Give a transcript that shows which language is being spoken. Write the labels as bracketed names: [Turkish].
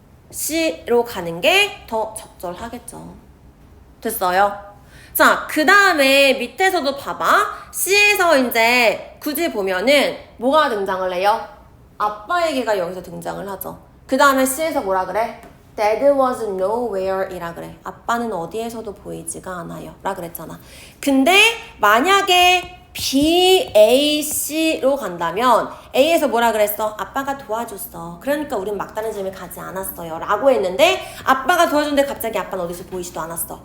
[Korean] C로 가는 게 더 적절하겠죠. 됐어요? 자, 그 다음에 밑에서도 봐봐. C에서 이제 굳이 보면은 뭐가 등장을 해요? 아빠 얘기가 여기서 등장을 하죠. 그 다음에 C에서 뭐라 그래? [English] Dad was nowhere [Korean] 이라 그래. 아빠는 어디에서도 보이지가 않아요. 라 그랬잖아. 근데 만약에 B, A, C로 간다면 A에서 뭐라 그랬어? 아빠가 도와줬어. 그러니까 우린 막다른 집에 가지 않았어요. 라고 했는데 아빠가 도와줬는데 갑자기 아빠는 어디서 보이지도 않았어.